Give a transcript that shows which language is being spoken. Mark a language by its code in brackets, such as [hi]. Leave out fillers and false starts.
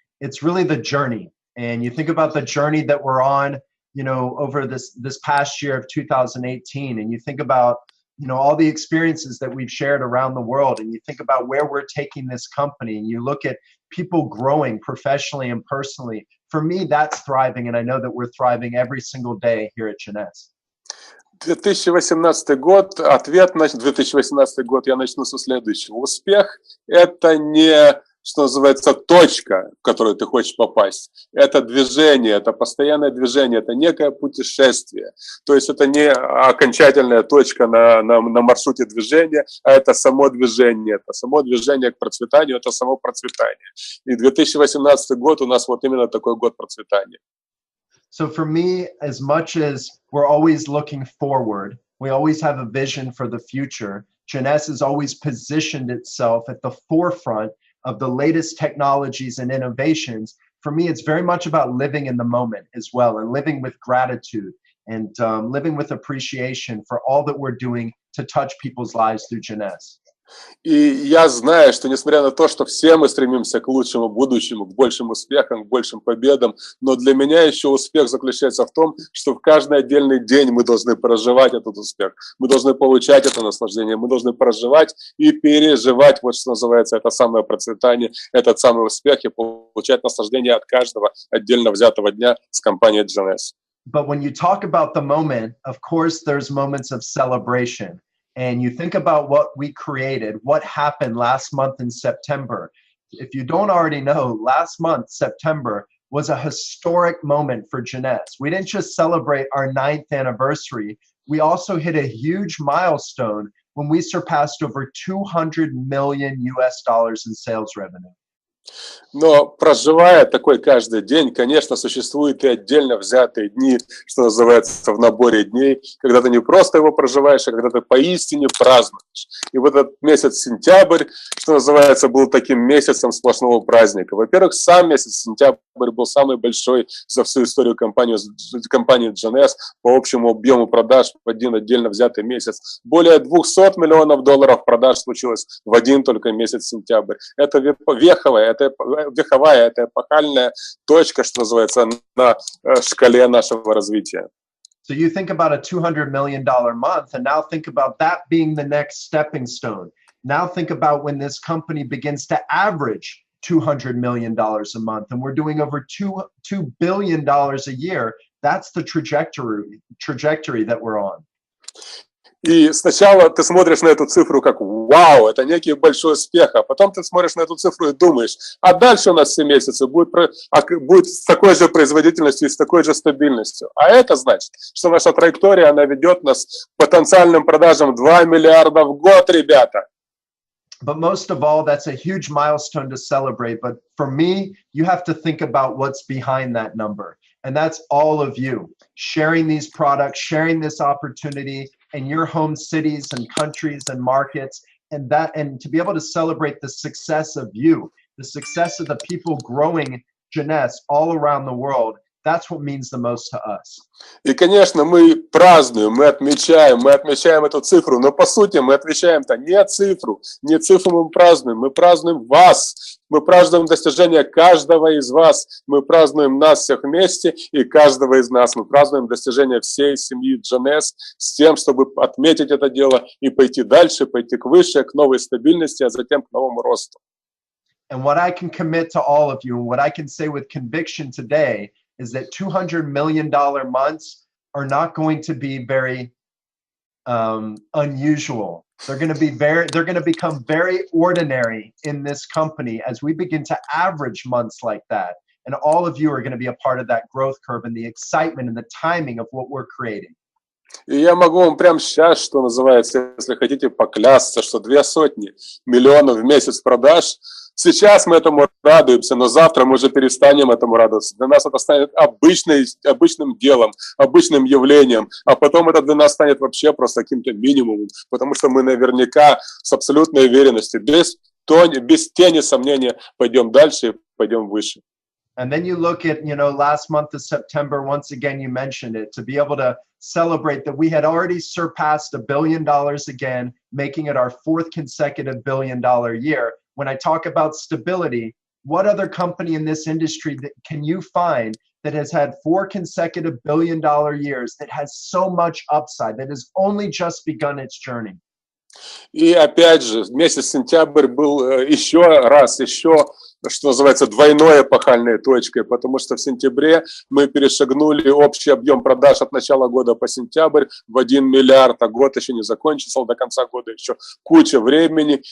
[en] It's really the journey. And you think about the journey that we're on, you know, over this past year of 2018, and you think about, you know, all the experiences that we've shared around the world, and you think about where we're taking this company, and you look at people growing professionally and personally. For me, that's thriving, and I know that we're thriving every single day here at Jeunesse. [ru] 2018 год, ответ на 2018 год я начну со следующего. Успех – это не, что называется, точка, в которую ты хочешь попасть. Это движение, это постоянное движение, это некое путешествие. То есть это не окончательная точка на маршруте движения, а это само движение к процветанию, это само процветание. И 2018 год у нас вот именно такой год процветания. [en] So for me, as much as we're always looking forward, we always have a vision for the future, Jeunesse has always positioned itself at the forefront of the latest technologies and innovations. For me, it's very much about living in the moment as well, and living with gratitude, and living with appreciation for all that we're doing to touch people's lives through Jeunesse. [ru] И я знаю, что несмотря на то, что все мы стремимся к лучшему будущему, к большим успехам, к большим победам, но для меня еще успех заключается в том, что в каждый отдельный день мы должны проживать этот успех, мы должны получать это наслаждение, мы должны проживать и переживать, вот что называется, это самое процветание, этот самый успех, и получать наслаждение от каждого отдельно взятого дня с компанией Jeunesse. [en] But when you talk about the moment, of course, there's moments of celebration. And you think about what we created, what happened last month in September. If you don't already know, last month, September, was a historic moment for Jeunesse. We didn't just celebrate our 9th anniversary, we also hit a huge milestone when we surpassed over $200 million in sales revenue. [ru] Но проживая такой каждый день, конечно, существуют и отдельно взятые дни, что называется, в наборе дней, когда ты не просто его проживаешь, а когда ты поистине празднуешь. И вот этот месяц сентябрь, что называется, был таким месяцем сплошного праздника. Во-первых, сам месяц сентябрь был самый большой за всю историю компании Jeunesse по общему объему продаж в один отдельно взятый месяц. Более $200 миллионов продаж случилось в один только месяц сентябрь. Это веховая, это эпохальная точка, что называется, на шкале нашего развития. [en] So you think about a $200 million month, and now think about that being the next stepping stone. Now think about when this company begins to average $200 million a month, and we're doing over $2 billion a year. That's the trajectory that we're on. [ru] И сначала ты смотришь на эту цифру как «Вау, это некий большой успех», а потом ты смотришь на эту цифру и думаешь, а дальше у нас все месяцы будет с такой же производительностью и с такой же стабильностью. А это значит, что наша траектория, она ведет нас к потенциальным продажам 2 миллиарда в год, ребята. [en] But most of all, that's a huge milestone to celebrate. But for me, you have to think about what's behind that number. And that's all of you sharing these products, sharing this opportunity in your home cities and countries and markets, and to be able to celebrate the success of you, the success of the people growing Jeunesse all around the world. That's what means the most to us. [ru] И, конечно, мы празднуем, мы отмечаем эту цифру, но по сути мы отвечаем-то не цифру мы празднуем вас, мы празднуем достижение каждого из вас, мы празднуем нас всех вместе и каждого из нас, мы празднуем достижение всей семьи Jeunesse с тем, чтобы отметить это дело и пойти дальше, пойти к выше, к новой стабильности, а затем к новому росту. [en] And what I can commit to all of you, and what I can say with conviction today, is that $200 million months are not going to be very unusual. They're going to become very ordinary in this company as we begin to average months like that. And all of you are going to be a part of that growth curve and the excitement and the timing of what we're creating. [ru] И я могу вам прямо сейчас, что называется, если хотите, поклясться, что 200 миллионов в месяц продаж. Сейчас мы этому радуемся, но завтра мы уже перестанем этому радоваться. Для нас это станет обычным делом, обычным явлением, а потом это для нас станет вообще просто каким-то минимумом, потому что мы наверняка с абсолютной уверенностью, без тени сомнения пойдем дальше и пойдем выше. [en] And then you look at, last month of September, once again, you mentioned it, to be able to celebrate that we had already surpassed $1 billion again, making it our 4th consecutive $1 billion year. When I talk about stability, what other company in this industry can you find that has had 4 consecutive $1 billion years, that has so much upside, that has only just begun its journey? [ru] И опять же, месяц сентябрь был еще, что называется, двойной эпохальной точкой, потому что в сентябре мы перешагнули общий объем продаж от начала года по сентябрь в 1 миллиард, а год еще не закончился, до конца года еще куча времени.